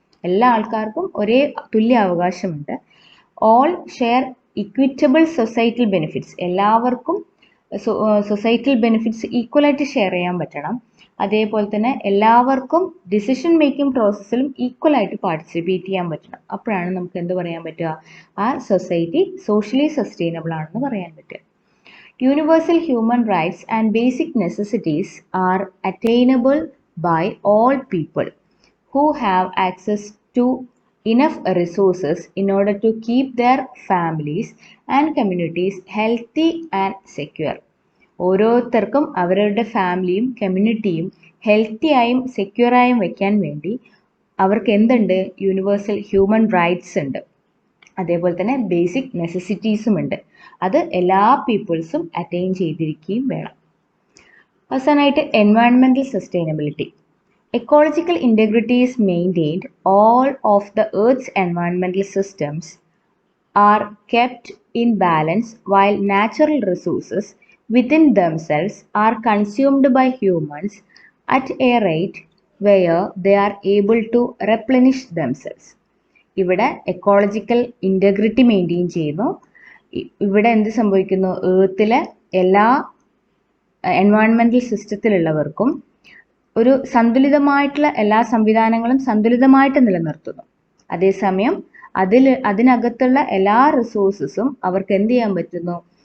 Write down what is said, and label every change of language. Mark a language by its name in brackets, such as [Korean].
[Malayalam] എല്ലാ ആൾക്കാർക്കും ഒരേ തുല്യ അവകാശമുണ്ട്. [English] all share equitable societal benefits, [Malayalam] എല്ലാവർക്കും സൊസൈറ്റൽ ബെനിഫിറ്റ്സ് ഈക്വലായിട്ട് ഷെയർ ചെയ്യാൻ പറ്റണം. അതേപോലെ തന്നെ എല്ലാവർക്കും ഡിസിഷൻ മേക്കിംഗ് പ്രോസസ്സിലും ഈക്വലായിട്ട് പാർട്ടിസിപ്പേറ്റ് ചെയ്യാൻ പറ്റണം. അപ്പോഴാണ് നമുക്ക് എന്ത് പറയാൻ പറ്റുക? ആ സൊസൈറ്റി സോഷ്യലി സസ്റ്റൈനബിൾ ആണെന്ന് പറയാൻ പറ്റുക. [English] Universal human rights and basic necessities are attainable by all people who have access to enough resources in order to keep their families and communities healthy and secure. [Malayalam] ഓരോരുത്തർക്കും അവരുടെ ഫാമിലിയും കമ്മ്യൂണിറ്റിയും healthy ആയും secure ആയും വെക്കാൻ വേണ്ടി അവർക്ക് എന്തുണ്ട്? യൂണിവേഴ്സൽ ഹ്യൂമൻ റൈറ്റ്സ് ഉണ്ട്, അതേപോലെ തന്നെ ബേസിക് നെസസിറ്റീസും ഉണ്ട്. അത് എല്ലാ പീപ്പിൾസും അറ്റൈൻ ചെയ്തിരിക്കുകയും വേണം. അവസാനമായിട്ട് environmental sustainability. [English] Ecological integrity is maintained. All of the Earth's environmental systems are kept in balance while natural resources within themselves are consumed by humans at a rate where they are able to replenish themselves. [Malayalam] ഇവിടെ ecological integrity maintain ചെയ്യുന്നു. ഇവിടെ എന്ത് സംഭവിക്കുന്നു? ഏർത്തിലെ എല്ലാ environmental സിസ്റ്റത്തിലുള്ളവർക്കും ഒരു സന്തുലിതമായിട്ടുള്ള എല്ലാ സംവിധാനങ്ങളും സന്തുലിതമായിട്ട് നിലനിർത്തുന്നു. അതേസമയം അതിനകത്തുള്ള എല്ലാ റിസോഴ്സസും അവർക്ക് എന്ത് ചെയ്യാൻ പറ്റുന്നു?